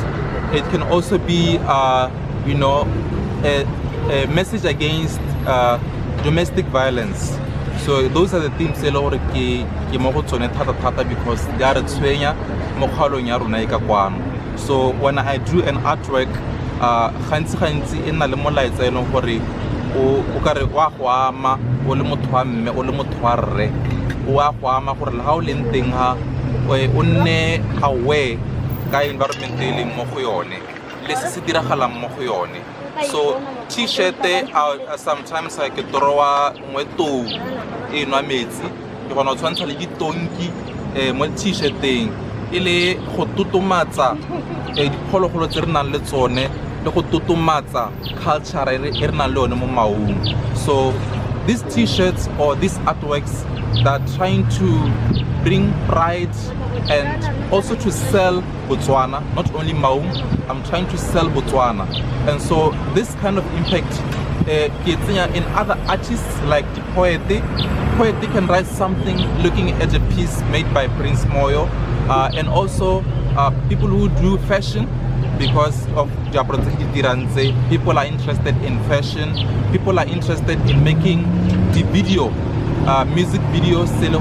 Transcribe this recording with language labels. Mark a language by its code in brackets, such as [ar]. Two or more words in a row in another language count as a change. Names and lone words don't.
[en] It can also be a message against domestic violence. So those are the themes because they are so when I do an artwork, [tn] o ka re wa go ama o le motho wa mme o le motho wa rre wa go ama gore le ga o leng teng ha o nne aware ka environment e leng mo go yone le se diragalang mo go yone. [en] So t-shirt sometimes I [tn] ke torowa mo tou e nwa metsi ke gona o tshwantsha le ditonki mo t-shirteng e le go tutumatsa diphologolo tse re nang le tsone le go tutumatsa culture e re nang le yone mo Maun. [en] So these t-shirts or these artworks that are trying to bring pride and also to sell Botswana, not only Maun, I'm trying to sell Botswana. And so this kind of impact in other artists like the poet can write something looking at a piece made by Prince Moyo, and also people who do fashion, because of people are interested in fashion, people are interested in making the video, music videos.